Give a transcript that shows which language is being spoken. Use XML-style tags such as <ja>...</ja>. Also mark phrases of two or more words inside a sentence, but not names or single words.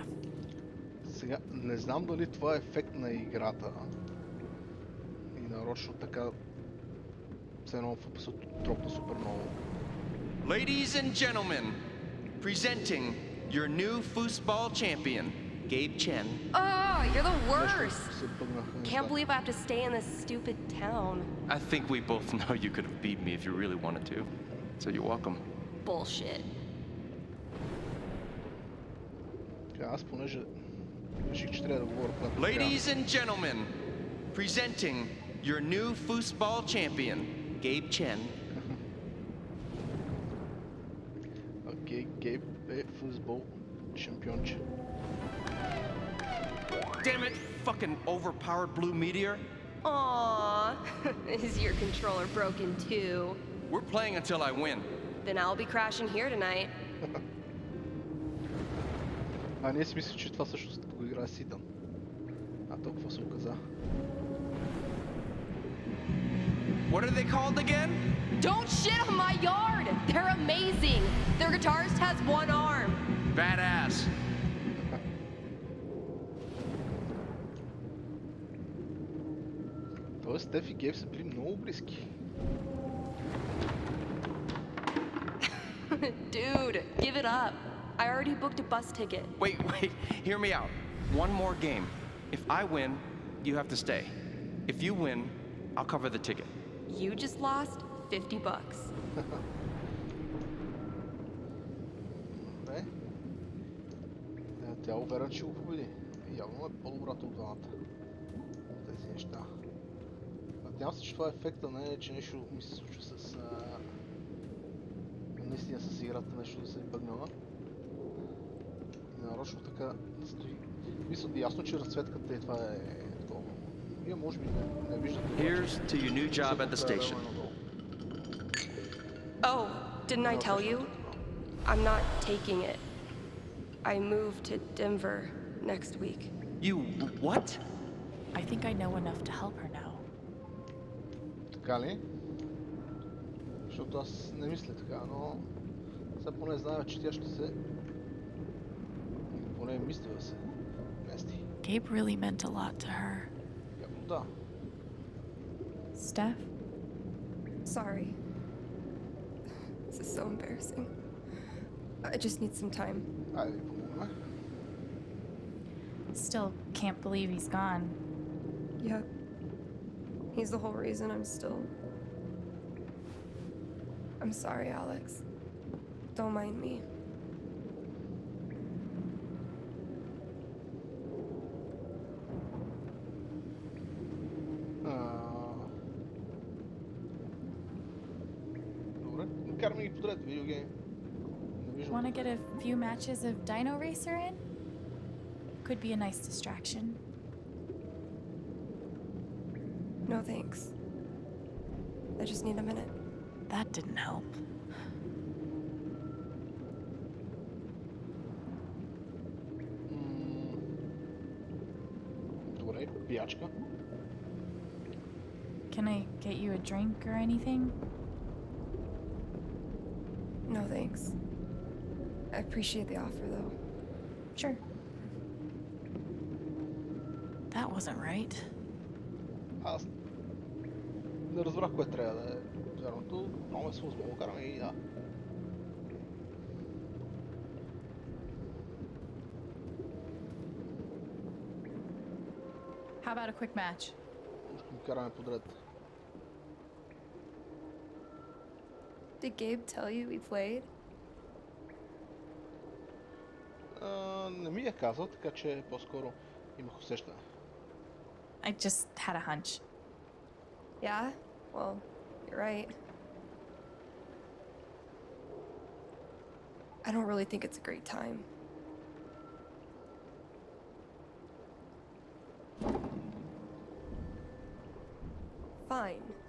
<bg>Сега, не знам дали това е ефект на играта и нарочно така все едно ФПС тропна супер много.</bg> <en>Ladies and gentlemen, presenting your new foosball champion, Gabe Chen. Oh, you're the</en> <bg>Нещо</bg> <en>worst.</en> <bg>се бъгнаха</bg> <en>Can't</en> <bg>неща.</bg> <en>believe I have to stay in this stupid town. I think we both know you could have beat me if you really wanted to. So you're welcome. Bullshit.</en> <bg>Така, аз понеже реших, че трябва да говоря когато</bg> <en>Ladies and gentlemen, presenting your new foosball champion, Gabe Chen.</en> <bg>Окей, Гейб е футбол шампионче.</bg> <en>Damn it, fucking overpowered blue meteor. Aww. Is your controller broken too? We're playing until I win. Then I'll be crashing here tonight.</en> <bg>А ние си мислим, че това всъщност го играе Ситън. А толкова се оказа.</bg> <en>What are they called again? Don't shit on my yard! They're amazing! Their guitarist has one arm. Badass.</en> <bg>Тоест, Стеф и Гейб са били много близки.</bg> <en>Dude, give it up. I already booked a bus ticket. Wait, hear me out. One more game. If I win, you have to stay. If you win, I'll cover the ticket. You just lost $50.</en> <bg>Добре. Тя е уверена, че го победи. Явно е по-добрата от двамата. Тези неща. Надявам се, че това е ефекта, не е, че нещо ми се случва с... наистина с играта, нещо да се е бъгнала. И нарочно така стои. Мисля, ясно, че разцветката и това е такова. Вие може би не виждате.</bg> <en>Here's to your new job at the station. Oh, didn't I tell you? I'm not taking it. I move to Denver next week. You what? I think I know enough to help her now.</en> <bg>Така ли? Защото аз не мисля така, но сега поне знаем, че тя ще се... поне мисля да се мести.</bg> <en>Gabe really meant a lot to her.</en> <bg>Явно да.</bg> <en>Steph? Sorry. This is so embarrassing. I just need some time.</en> <bg>Айде ви помогнем.</bg> <en>Still can't believe he's gone. Yep. He's the whole reason I'm still... I'm sorry, Alex. Don't mind me.</en> <bg>Добре, караме ги подред, видеогейм. Не виждам.</bg> <en>Want to get a few matches of Dino Racer in? Could be a nice distraction. No thanks. I just need a minute. That didn't help.</en> <bg>Добре, пиячка.</bg> <en>Can I get you a drink or anything? No thanks. I appreciate the offer, though. Sure. That wasn't right.</en> <bg>Аз не разбрах кое трябва да е вярното. Много е сложно, го караме и да.</bg> <en>How about a quick match?</en> <bg>Ще ги караме подред.</bg> <en>Did Gabe tell you we played?</en> <bg>Не ми е казал, така че по-скоро имах усещане.</bg> <en>I just had a hunch. Yeah? Well, you're right. I don't really think it's a great time. Fine.</en>